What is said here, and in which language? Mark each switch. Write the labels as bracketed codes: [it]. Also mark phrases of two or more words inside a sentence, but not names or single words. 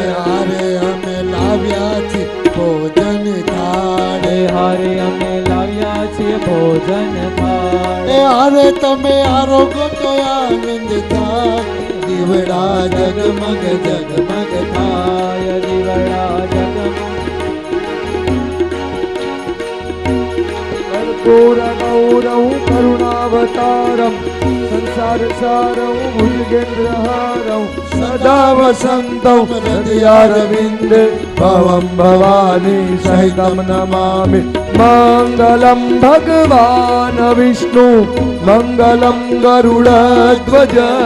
[gu] હારે અમે લાવ્યા છીએ ભોજન થાળે હારે અમે લાવ્યા છીએ ભોજન થાળ એ હારે તમે આરોગો તો આનંદ થાય દીવડા જગમગ જગમગ થાય દીવડા જગમગ [sa] कर्पूर गौरव करुणावतारम संसार सारम भुजगेन्द्रहारम सदा वसंतम हृदयारविंद भवम भवानी सहितम नमामि मंगलम भगवान विष्णु मंगलम गरुड़ध्वज